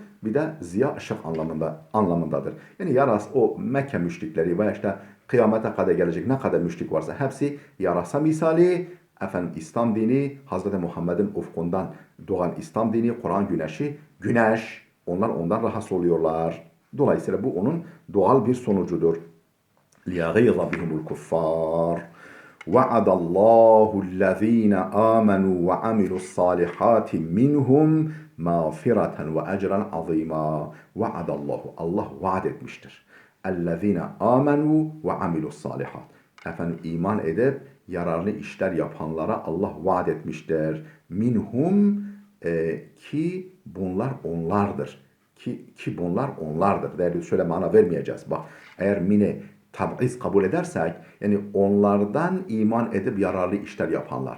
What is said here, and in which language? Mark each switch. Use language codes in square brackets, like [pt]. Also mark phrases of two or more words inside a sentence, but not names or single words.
[tr] Bir de ziya ışık anlamındadır. Yani o Mekke müşrikleri veya işte Kıyamete kadar gelecek ne kadar müşrik varsa hepsi yarasa misali, efendim İslam dini, Hazreti Muhammed'in ufkundan doğan İslam dini, Kur'an güneşi, güneş, onlar ondan rahatsız oluyorlar. Dolayısıyla bu onun doğal bir sonucudur. [ar] لِيَغِيظَ بِهِمُ الْكُفَّارِ وَعَدَ اللّٰهُ الَّذ۪ينَ آمَنُوا وَعَمِلُوا الصَّالِحَاتِ مِنْهُمْ مَغْفِرَةً وَاَجْرًا عَظ۪يمًا وَعَدَ اللّٰهُ [tr] Allah vaat etmiştir. [ar] اَلَّذ۪ينَ آمَنُوا وَعَمِلُوا الصَّالِحَاتِ [tr] Efendim iman edip yararlı işler yapanlara Allah vaat etmiştir. Minhum ki bunlar onlardır. Ki bunlar onlardır. Değerli şöyle mana vermeyeceğiz. Bak eğer mine tab'iz kabul edersek yani onlardan iman edip yararlı işler yapanlar.